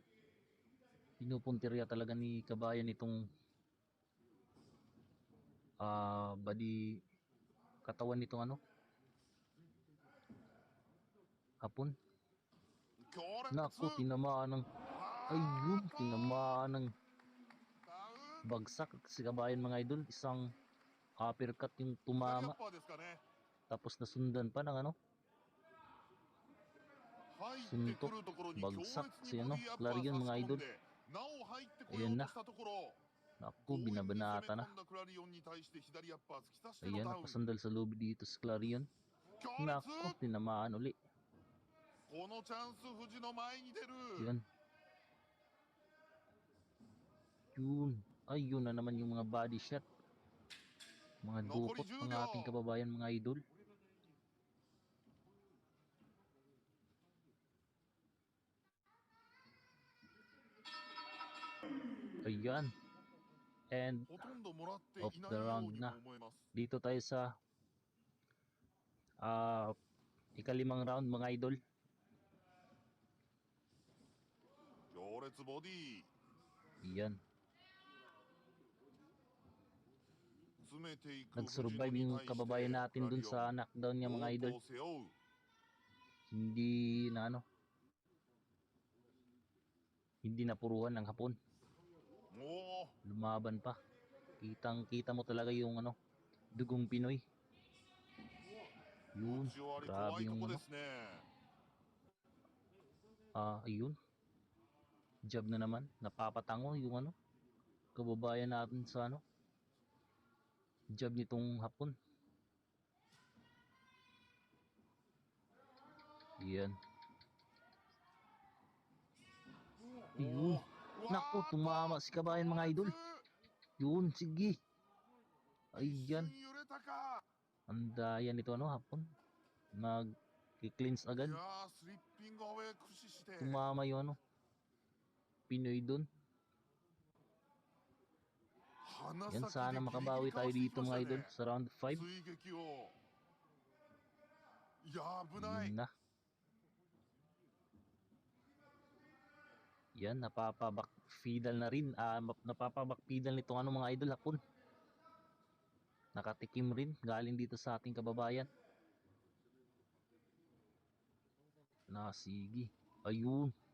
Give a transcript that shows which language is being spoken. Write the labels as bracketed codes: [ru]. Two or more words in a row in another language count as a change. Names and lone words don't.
[tl] Pinupuntirya talaga ni Kabayan itong body katawan nitong ano, Hapon. [ja] 強烈、 [tl] Nako, tinamaan ng ayun, tinamaan ng bagsak si Kabayan mga idol. Isang uppercut yung [ja] 左アッ [tl] tumama. [ja] パーですかね。 [tl] Tapos nasundan pa ng ano, [ja] 入ってくるところに強烈 [tl] bagsak [ja] に [tl] si [ja] ボ [tl] ano, [ja] ディアッパー [tl] Clarion [ja] 差し [tl] mga [ja] 込ん [tl] idol. [ja] で、なお入ってこよう [tl] Ayan [ja] と [tl] na. [ja] したところ、 [tl] Nako, binabanata [ja] 強引に攻め [tl] na. [ja] 込んだクラリオンに対して左アッパー突き刺しての [tl] Ayan, [ja] ダウン。 [tl] napasandal sa lobby dito si Clarion. [ja] 強 [tl] Nako, [ja] 烈、 [tl] tinamaan uli. [ja] このチャンス藤野前に出る。 [tl] Yun. Yun. Ay, yun na naman yung mga [en] body shot. [tl] Mga dukot ng ating kababayan mga idol. [en] Ayan. And [ja] ほとんどもらって [en] of [ja] いない [en] the [ja] よう [en] round [ja] に [tl] na. [ja] も思えます。 [tl] Dito tayo sa ikalimang round mga idol. [ja] 強烈ボディ [tl] Yan. [ja] 詰めていく藤野 [tl] Nag-survive [ja] に [tl] yung [ja] 対して [tl] kababayan [ja] ク [tl] natin [ja] ラ [tl] dun [ja] リオ [tl] sa [ja] ン [tl] knockdown niya mga [ja] 猛 [tl] idol. [ja] 攻を背負う。 [tl] Hindi na ano. Hindi napuruhan ng Hapon. [ja] おお [tl] Lumaban pa. Kitang-kita mo talaga yung ano, dugong Pinoy. [ja] 打 [tl] Yun, [ja] ち終わり怖 [tl] grabe [ja] いと [tl] yung [ja] こで [tl] ano. [ja] すね。 [tl] Ayun. Jab na naman. Napapatango yung ano, kababayan natin sa ano. Jab nitong Hapon. Yan. Yun. Naku, tumama si kabayan mga idol. Yun, sige. [ja] 一 [tl] Ayan. [ja] 瞬揺れたか。 [tl] Andayan nito ano, Hapon. Nag-cleanse [ja] い [tl] agad. [ja] やースリッピングアウェイ駆使して [tl] Tumama yung ano, Pinoy dun. [ja] 鼻 [tl] Yan, [ja] 先 [tl] sana [ja] でギリギ [tl] makabawi [ja] リかわ [tl] tayo [ja] していき [tl] dito [ja] まし [tl] mga [ja] た [tl] idol [ja] ね。 [tl] sa round 5. [ja] 追撃を。いやー危ない [tl] Yun。na. Yan, napapabakpidal na rin. Napapabakpidal nitong ano mga idol Hapon. Nakatikim rin galing dito sa ating kababayan. Sige. Ayun.